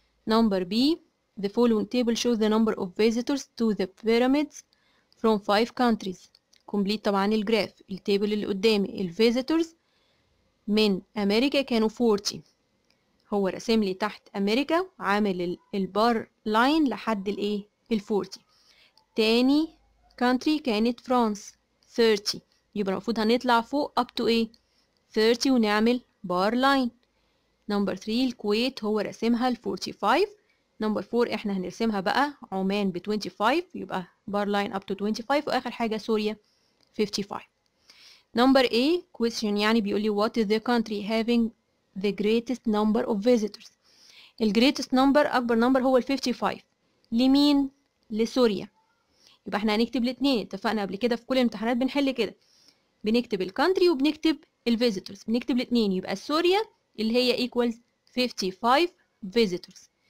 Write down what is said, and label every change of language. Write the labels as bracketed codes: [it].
[en] number B the following table shows the number of visitors to the pyramids from 5 countries. [ar] complete طبعا الجراف. التيبل اللي قدامي الفيزيتورز من امريكا كانوا 40. هو رسم لي تحت امريكا عامل البار لاين لحد الايه ال 40. تاني country كانت فرانس 30. يبقى المفروض هنطلع فوق up to ايه 30 ونعمل بار لاين. نمبر 3 الكويت هو رسمها ال 45. نمبر 4 احنا هنرسمها بقى عمان ب 25 يبقى بار لاين up to 25. واخر حاجة سوريا 55. [en] Number A question يعني بيقول لي what is the country having the greatest number of visitors. [ar] ال greatest number أكبر number هو ال 55. لمين؟ لسوريا. يبقى احنا هنكتب الاتنين. اتفقنا قبل كده في كل الامتحانات بنحل كده. بنكتب الكانتري وبنكتب الفيزيتورز. بنكتب الاتنين. يبقى سوريا اللي هي equals 55 visitors.